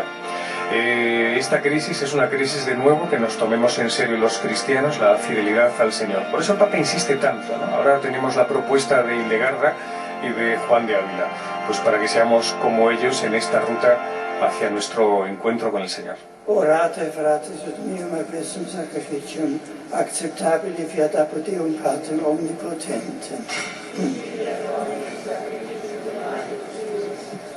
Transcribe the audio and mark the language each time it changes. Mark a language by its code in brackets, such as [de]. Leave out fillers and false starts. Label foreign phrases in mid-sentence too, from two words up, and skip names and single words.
[es] Esta crisis es una crisis de nuevo que nos tomemos en serio los cristianos, la fidelidad al Señor. Por eso el Papa insiste tanto, ¿no? Ahora tenemos la propuesta de Hildegarda y de Juan de Ávila, pues para que seamos como ellos en esta ruta hacia nuestro encuentro con el Señor. [la] Orate, fratres, ut meum eblessum sacrificium acceptabile fiat apud Deum Patrem omnipotentem.